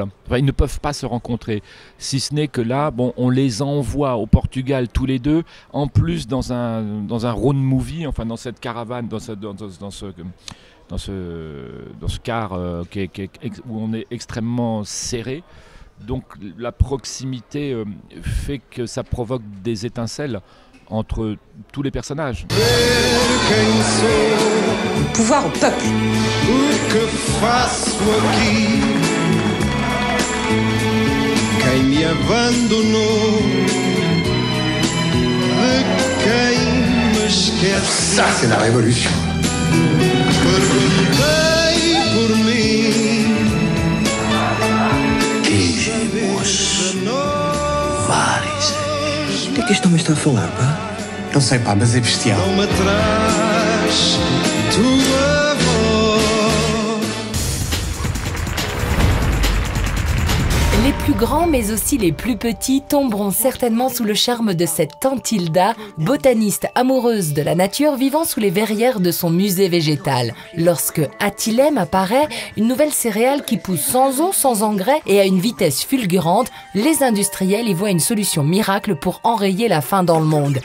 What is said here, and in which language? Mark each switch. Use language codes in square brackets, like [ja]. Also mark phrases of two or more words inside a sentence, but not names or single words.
[fr] Enfin, ils ne peuvent pas se rencontrer. Si ce n'est que là, bon, on les envoie au Portugal tous les 2, en plus dans un road movie, enfin dans cette caravane, dans ce car où on est extrêmement serré. Donc la proximité fait que ça provoque des étincelles entre tous les personnages. Le pouvoir au peuple. [pt] Que faço aqui? Quem me abandonou? De quem me esquece? [fr] Ça, c'est la révolution. [pt] Perguntei por mim. Queijos, vários. O que é que este homem está a falar, pá? Eu sei, pá, mas é bestial. Não me traz tua voz. [fr] Les plus grands, mais aussi les plus petits, tomberont certainement sous le charme de cette tante Hilda, botaniste amoureuse de la nature vivant sous les verrières de son musée végétal. Lorsque Athylème apparaît, une nouvelle céréale qui pousse sans eau, sans engrais et à une vitesse fulgurante, les industriels y voient une solution miracle pour enrayer la faim dans le monde.